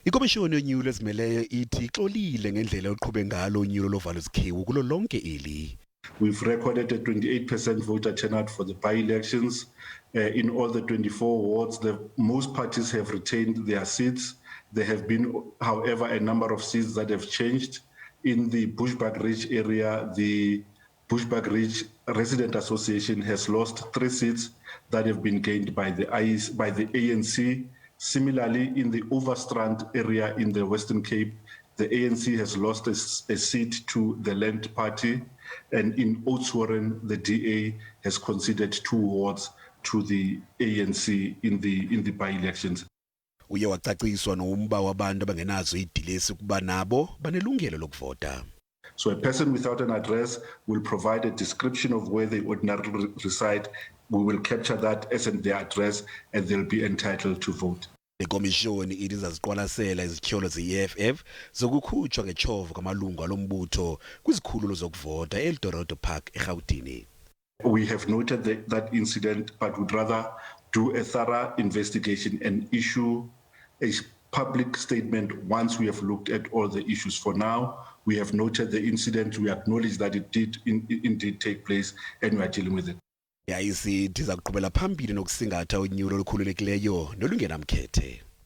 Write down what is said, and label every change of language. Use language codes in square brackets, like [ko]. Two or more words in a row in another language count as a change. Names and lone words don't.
[xh] Ikomishoni yonyulo ezimelyo ithi ixolile ngendlela oluqhube ngalo unyulo lovalo zikhewu kulo lonke eli. [en] We've recorded a 28% voter turnout for the by-elections. In all the 24 wards, most parties have retained their seats. There have been, however, a number of seats that have changed. In the Bushbuck Ridge area, the Bushbuck Ridge Resident Association has lost 3 seats that have been gained by the ANC. Similarly, in the Overstrand area in the Western Cape, the ANC has lost a seat to the Land Party, and in Oudtshoorn, the DA has conceded 2 wards to the ANC in the by-elections. [xh] Uye wacaciswa nomba wabantu abangenazo idilesi ukuba nabo banelungelo lokuvota. [en] So a person without an address will provide a description of where they ordinarily reside. We will capture that as in their address and they'll be entitled to vote. [xh] Ikomishoni ithi izaziqwalasela izihlalo ze-EFF zokukhutshwa ngechovo kwamalungu alombutho kwizikhululo zokuvota eLdorodo Park eGauteng. [en] We have noted that incident, but would rather do a thorough investigation and issue a public statement once we have looked at all the issues. For now, we have noted the incident, we acknowledge that it did indeed take place, and we are dealing with it. [xh] Yayisithi iza kuqhubela phambili nokusingatha unyulo olukhululekileyo nolungenamkhethe.